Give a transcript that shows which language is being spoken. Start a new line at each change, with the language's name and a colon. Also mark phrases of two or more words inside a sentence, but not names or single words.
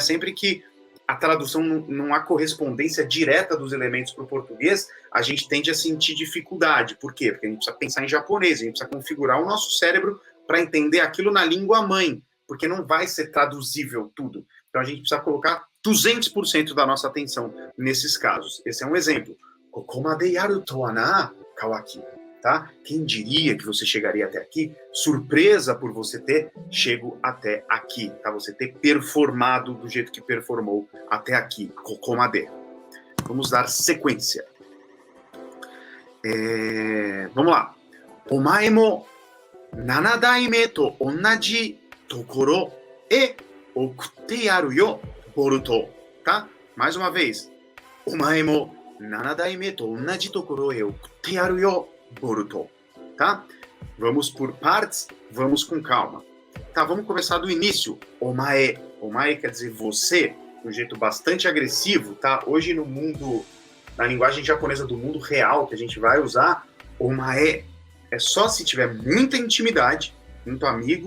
Portuguese: Sempre que a tradução não há correspondência direta dos elementos para o português, a gente tende a sentir dificuldade. Por quê? Porque a gente precisa pensar em japonês, a gente precisa configurar o nosso cérebro para entender aquilo na língua mãe, porque não vai ser traduzível tudo. Então a gente precisa colocar 200% da nossa atenção nesses casos. Esse é um exemplo.
Japanese: ここまでやるとはな, Kawaki.
Portuguese: Tá? Quem diria que você chegaria até aqui? Surpresa por você ter chego até aqui, tá? Você ter performado do jeito que performou até aqui. Kokomade. Vamos dar sequência. Vamos lá.
Japanese: お前も七代目と同じ所へ送ってやるよ, Boruto.
Portuguese: Tá? Mais uma vez.
Japanese: お前も七代目と同じ所へ送ってやるよ, Boruto.
Portuguese: Tá? Vamos por partes, vamos com calma. Tá, vamos começar do início. Omae. Omae quer dizer você, de um jeito bastante agressivo, tá? Hoje no mundo, na linguagem japonesa do mundo real que a gente vai usar, omae é só se tiver muita intimidade, muito amigo.